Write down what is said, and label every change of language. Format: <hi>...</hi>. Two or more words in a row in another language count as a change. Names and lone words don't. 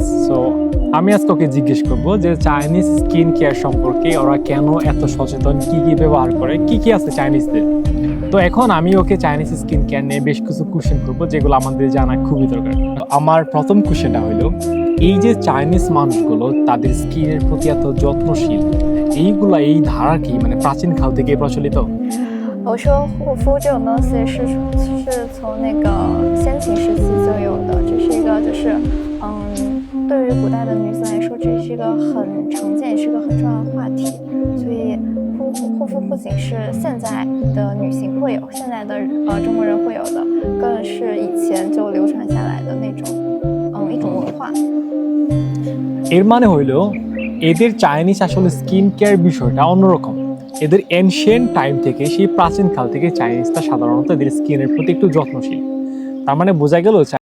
<bn>সো আমি আজকে ওকে জিজ্ঞেস করব যে</bn> <en>Chinese skin care</en> <bn>সম্পর্কে ওরা কেন এত সচেতন, কি ব্যবহার করে, কি আছে চাইনিজদের। তো এখন আমি ওকে</bn> <en>Chinese skin care</en> <bn>নিয়ে বেশ কিছু কোয়েশ্চেন করব যেগুলো আমাদের জানা খুবই দরকার। আমার প্রথম কোয়েশ্চেনটা হলো এই যে চাইনিজ মানুষগুলো তাদের স্কিনের প্রতি এত যত্নশীল, এই ধারা কি মানে প্রাচীন কাল থেকে প্রচলিত?</bn> <zh>我说护肤这种东西是从那个先秦时期就有的，这是一个对于古代的女子来说，这是一个很常见，也是一个很重要的话题。所以护肤不仅是现在的女性会有，现在的中国人会有的，更是以前就流传下来的那种一种文化。</zh> <bn>এর মানে হইল এদের চাইনিজ আসলে</bn> <en>skin care</en> <bn>বিষয়টা অন্যরকম। এদের</bn> <en>ancient time</en> <bn>থেকে সেই প্রাচীন কাল থেকে চাইনিজরা সাধারণত এদের স্কিনের প্রতি একটু যত্নশীল। তার মানে বোঝা গেল</bn>